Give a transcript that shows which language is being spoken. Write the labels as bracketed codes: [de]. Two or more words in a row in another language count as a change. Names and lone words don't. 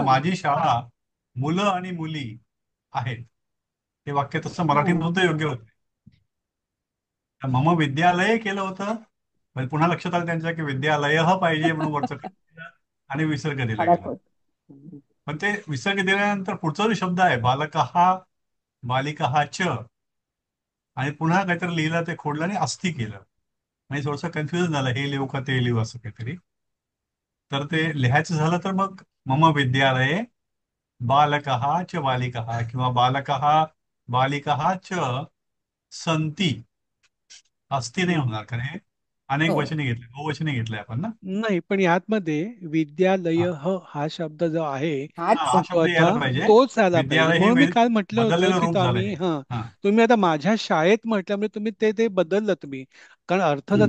[mr] माझी शाळा मुलं आणि मुली आहेत, हे वाक्य तसं मराठीत हा सुद्धा योग्य होतं. तर [sa] मम विद्यालय [mr] केलं होतं, पण पुन्हा लक्षात आलं त्यांच्या की विद्यालय हा पाहिजे म्हणून वरचं केलं आणि विसर्ग दिला खडक गेला. होत. हम्म. पण ते विसर्ग दिल्यानंतर पुढचा जो शब्द आहे [sa] बालकहा बालिका च, [mr] आणि पुन्हा काहीतरी लिहिलं, ते खोडलं आणि अस्ति केलं. म्हणजे थोडंसं कन्फ्युजन झालं, हे लिहू का ते लिहू असं काहीतरी. तर ते लिहायचं झालं तर मग [sa] मम विद्यालये बालकः च बालिकाः, [mr] किंवा [sa] बालकः बालिकाः च संती. [mr] अस्ति नाही हम्म. होणार, कारण हे अनेक हो. वचने घेतले, बहुवचने घेतले आपण ना. नाही, पण यातमध्ये विद्यालय हा हा शब्द जो आहे हाच हा, हा शब्द महत्वाचा, यायला पाहिजे. तोच आला पाहिजे. विद्यालय हे म्हणून मी काल म्हटलं होतं बदललेलं की रूप झालं तुम्ही, हे. हा, हा. तुम्ही आता माझ्या शाळेत म्हटल्यामुळे तुम्ही ते बदललं तुम्ही. कारण अर्थ जर